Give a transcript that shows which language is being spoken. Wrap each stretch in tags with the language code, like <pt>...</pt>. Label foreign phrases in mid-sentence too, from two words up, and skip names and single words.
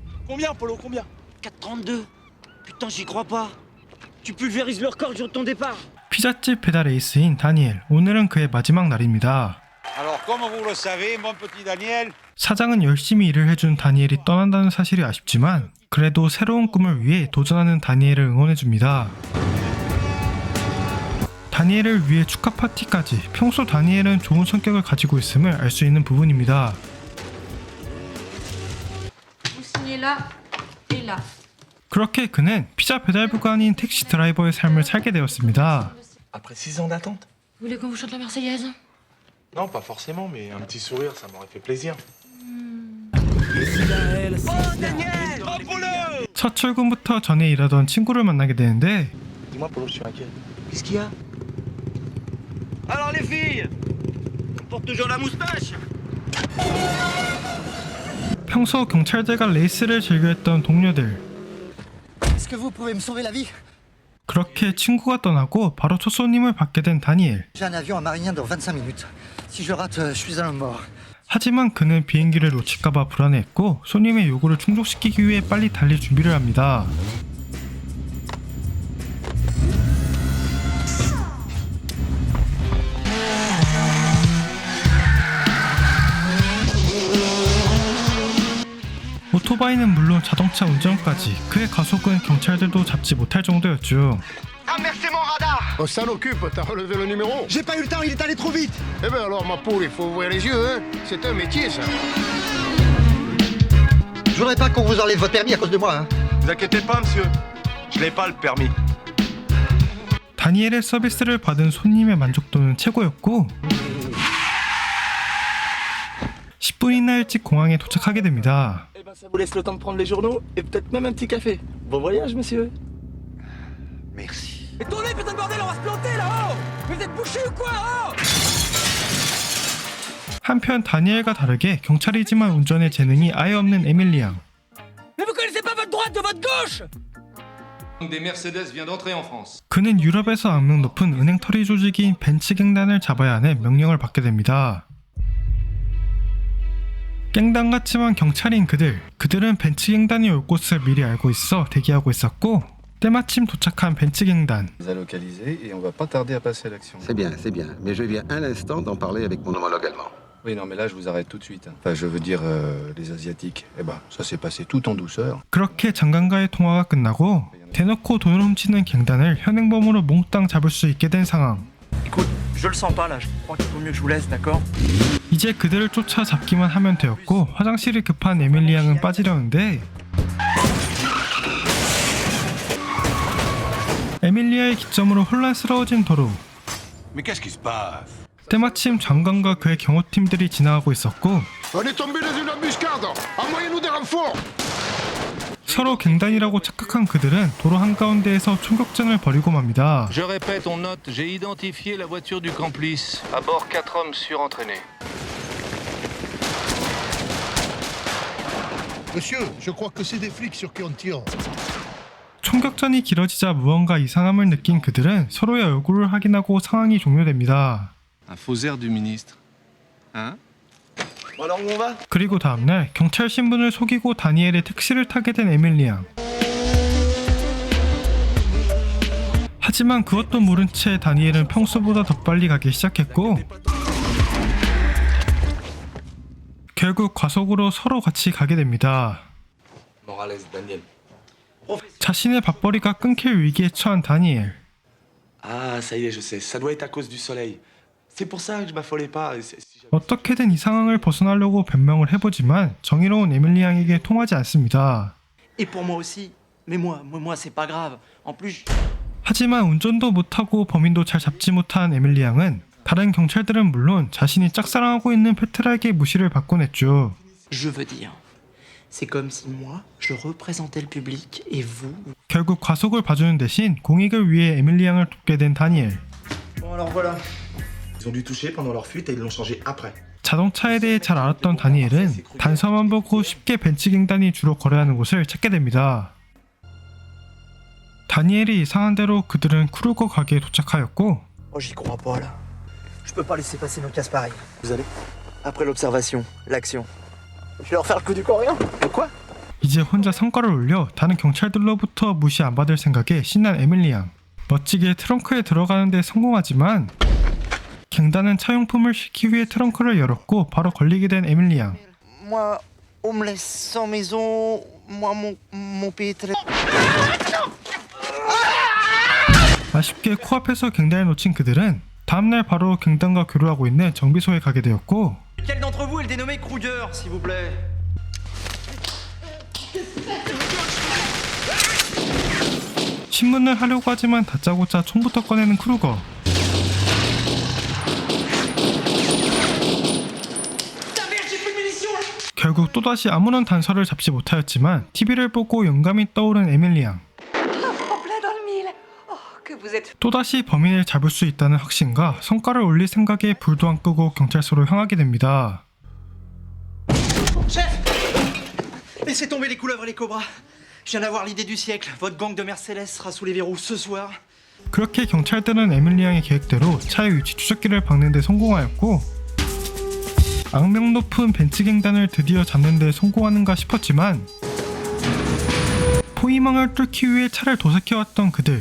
<fr>Combien, Polo, combien? 4,32. Putain, j'y crois pas. Tu pulvérises le record le jour de ton départ.</fr> <ko>피자집 배달 에이스인 다니엘, 오늘은 그의 마지막 날입니다.</ko> <fr>Alors, comme vous le savez, mon petit Daniel,</fr> <ko>사장은 열심히 일을 해준 다니엘이 떠난다는 사실이 아쉽지만 그래도 새로운 꿈을 위해 도전하는 다니엘을 응원해줍니다. 다니엘을 위해 축하 파티까지. 평소 다니엘은 좋은 성격을 가지고 있음을 알 수 있는 부분입니다. 그렇게 그는 피자 배달부가 아닌 택시 드라이버의 삶을 살게 되었습니다.</ko> <fr>Après 6 ans d'attente? Vous voulez qu'on vous chante la Marseillaise? Non, pas forcément, mais un petit sourire, ça m'aurait fait plaisir.</fr> <ko>첫 출근부터 전에 일하던 친구를 만나게 되는데</ko> <fr>Dis-moi, Polo, je suis inquiet. Qu'est-ce qu'il y a? Alors les filles, on porte toujours la moustache.</fr> <ko>평소 경찰들과 레이스를 즐겨했던 동료들.</ko> <fr>Est-ce que vous pouvez me sauver la vie?</fr> <ko>그렇게 친구가 떠나고 바로 첫 손님을 받게 된 다니엘.</ko> <fr>J'ai un avion à Marignane dans 25 minutes. Si je rate, je suis un homme mort.</fr> <ko>하지만 그는 비행기를 놓칠까봐 불안해했고 손님의 요구를 충족시키기 위해 빨리 달릴 준비를 합니다. 오토바이는 물론 자동차 운전까지 그의 가속은 경찰들도 잡지 못할 정도였죠.</ko> <fr>Inversez mon radar! On s'en occupe, t'as relevé le numéro? J'ai pas eu le temps, il est allé trop vite. Eh ben alors, ma poule, il faut ouvrir les yeux, hein? C'est un métier, ça. Je voudrais pas qu'on vous enlève votre permis à cause de moi, hein. Ne vous inquiétez pas, monsieur. Je n'ai pas le permis.</fr> <ko>다니엘의 서비스를 받은 손님의 만족도는 최고였고 10분이나 일찍 공항에 도착하게 됩니다.</ko> <fr>Eh ben, ça vous laisse le temps de prendre les journaux et peut-être même un petit café. Bon voyage, monsieur. Merci. Mais tournez, putain de bordel, on va se planter là-haut. Mais vous êtes bouchés ou quoi là-haut?</fr> <ko>한편 다니엘과 다르게 경찰이지만 운전에 재능이 아예 없는 에밀리 양.</ko> <fr>Mais vous connaissez pas votre droite de votre gauche? Des Mercedes vient d'entrer en France.</fr> <ko>그는 유럽에서 악명 높은 은행 털이 조직인 벤츠 갱단을 잡아야 하는 명령을 받게 됩니다. 갱단 같지만 경찰인 그들은 벤츠 갱단이 올 곳을 미리 알고 있어 대기하고 있었고 때마침 도착한 벤츠 갱단.</ko> <fr>On les a localisés et on va pas tarder à passer à l'action. C'est bien, mais je viens à l'instant d'en parler avec mon homologue allemand. Oui, non, mais là, je vous arrête tout de suite. Enfin, je veux dire, les Asiatiques. Eh ben, ça s'est passé tout en douceur.</fr> <ko>그렇게 장관과의 통화가 끝나고 대놓고 돈을 훔치는 갱단을 현행범으로 몽땅 잡을 수 있게 된 상황.</ko> <fr>Écoute, je le sens pas là. Je crois qu'il vaut mieux que je vous laisse, d'accord?</fr> <ko>이제 그들을 쫓아 잡기만 하면 되었고 화장실이 급한 에밀리 양은 빠지려는데 에밀리아의 기점으로 혼란스러워진 도로.</ko> <fr>mais qu'est-ce qui se passe?</fr> <ko>때마침 장관과 그의 경호팀들이 지나가고 있었고</ko> <fr>On est tombé dans une embuscade! Envoyez-nous des renforts!</fr> <ko>서로 갱단이라고 착각한 그들은 도로 한가운데에서 총격전을 벌이고 맙니다.</ko> <fr>Je répète, on note, j'ai identifié la voiture du complice. À bord 4 hommes surentraînés. Monsieur, je crois que c'est des flics sur qui on tire.</fr> <ko>총격전이 길어지자 무언가 이상함을 느낀 그들은 서로의 얼굴을 확인하고 상황이 종료됩니다.</ko> <fr>Un faux air du ministre. Hein? Bon alors où on va?</fr> <ko>그리고 다음날 경찰 신분을 속이고 다니엘의 택시를 타게 된 에밀리 양. 하지만 그것도 모른 채 다니엘은 평소보다 더 빨리 가기 시작했고 결국 과속으로 서로 같이 가게 됩니다. Morales, Daniel. 자신의 밥벌이가 끊길 위기에 처한 다니엘.</ko> <fr>Ah, ça y est, je sais. Ça doit être à cause du soleil. C'est pour ça que je m'affolais pas.</fr> <ko>어떻게든 이 상황을 벗어나려고 변명을 해보지만 정의로운 에밀리 양에게 통하지 않습니다.</ko> <fr>Et pour moi aussi. Mais moi, c'est pas grave. En plus.</fr> <ko>하지만 운전도 못하고 범인도 잘 잡지 못한 에밀리 양은 다른 경찰들은 물론 자신이 짝사랑하고 있는 페트라에게 무시를 받곤 했죠.</ko> <fr>Je veux dire, c'est comme si moi, je représentais le public et vous.</fr> <ko>결국 과속을 봐주는 대신 공익을 위해 에밀리 양을 돕게 된 다니엘.</ko> <fr>Bon alors voilà. Ils ont dû toucher pendant leur fuite et ils l'ont changé après.</fr> <ko>자동차에 대해 잘 알았던 다니엘은 단서만 보고 쉽게 벤츠 갱단이 주로 거래하는 곳을 찾게 됩니다. 다니엘이 이상한 대로 그들은 크루거 가게에 도착하였고</ko> <fr>Oh, j'y crois pas, là. Je peux pas laisser passer nos casse pareils. Vous allez? Après l'observation, l'action. Je vais leur faire le coup du coréen. De quoi?</fr> <ko>이제 혼자 성과를 올려 다른 경찰들로부터 무시 안 받을 생각에 신난 에밀리 양. 멋지게 트렁크에 들어가는데 성공하지만 갱단은 차용품을 싣기 위해 트렁크를 열었고 바로 걸리게 된 에밀리 양.</ko> <fr>Moi, on me laisse sans maison. Moi, mon pays est très...</fr> <ko>아쉽게 코앞에서 갱단을 놓친 그들은 다음날 바로 갱단과 교류하고 있는 정비소에 가게 되었고</ko> <fr>Quel d'entre vous est le dénommé Kruger, s'il vous plaît?</fr> <ko>신문을 하려고 하지만 다짜고짜 총부터 꺼내는 크루거. 결국 또다시 아무런 단서를 잡지 못하였지만 TV를 보고 영감이 떠오른 에밀리 양. 또다시 범인을 잡을 수 있다는 확신과 성과를 올릴 생각에 불도 안 끄고 경찰서로 향하게 됩니다.</ko> <fr>Chef! Laissez tomber les couleuvres et les cobras. Je viens d'avoir l'idée du siècle. Votre gang de Mercedes sera sous les verrous ce soir.</fr> <ko>그렇게 경찰들은 에밀리 양의 계획대로 차의 위치 추적기를 박는 데 성공하였고 악명 높은 벤츠 갱단을 드디어 잡는 데 성공하는가 싶었지만 포위망을 뚫기 위해 차를 도색해왔던 그들.</ko>